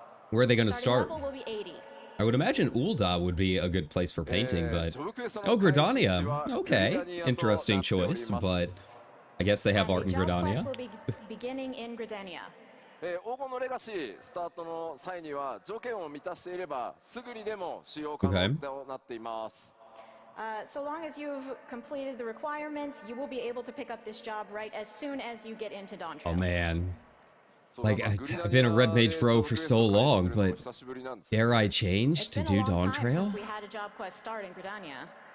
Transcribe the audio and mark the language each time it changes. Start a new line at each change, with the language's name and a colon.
English: Where are they going to start? Level will be 80. I would imagine Ul'dah would be a good place for painting, but... Oh, Gridania. Okay. Interesting choice, but I guess they have art in Gridania. beginning in Gridania.
Japanese: 黄金のレガシースタートの際には条件を満たしていればすぐにでも使用可能となっています。
English: So long as you've completed the requirements, you will be able to pick up this job right as soon as you get into Dawntrail. Oh man. Like, I've been a Red Mage Pro for so long, but dare I change to do Dawntrail? We had a job quest start in Gridania.